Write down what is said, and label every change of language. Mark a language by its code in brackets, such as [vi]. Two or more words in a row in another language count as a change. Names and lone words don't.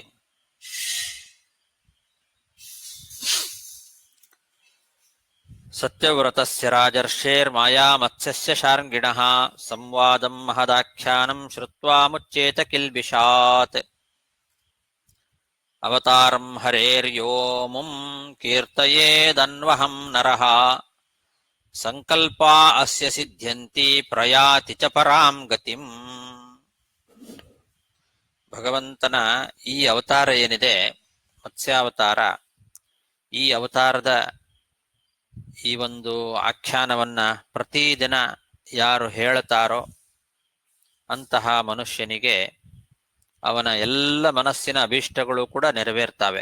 [sa] ಸತ್ಯವ್ರತಸ್ಯ ರಾಜರ್ಷೇರ್ ಮಾಯಾ ಮತ್ಸ್ಯಸ್ಯ ಶಾರ್ಂಗಿಣಃ ಸಂವಾದಂ ಮಹದಾಖ್ಯಾನಂ ಶ್ರುತ್ವಾ ಮುಚ್ಚೇತ ಕಿಲ್ಬಿಷಾತ್. ಅವತಾರಂ ಹರೇರ್ಯೋಮುಂ ಕೀರ್ತಯೇದನ್ವಹಂ ನರಃ ಸಂಕಲ್ಪಾ ಅಸ್ಯ ಸಿದ್ಧ್ಯಂತಿ ಪ್ರಯಾತಿ ಚ ಪರಾಂ ಗತಿಂ. [kn] ಭಗವಂತನ ಈ ಅವತಾರ ಏನಿದೆ, ಮತ್ಸ್ಯಾವತಾರ, ಈ ಅವತಾರದ ಈ ಒಂದು ಆಖ್ಯಾನವನ್ನ ಪ್ರತಿದಿನ ಯಾರು ಹೇಳುತ್ತಾರೋ ಅಂತಹ ಮನುಷ್ಯನಿಗೆ ಅವನ ಎಲ್ಲ ಮನಸ್ಸಿನ ಅಭೀಷ್ಟಗಳು ಕೂಡ ನೆರವೇರ್ತವೆ.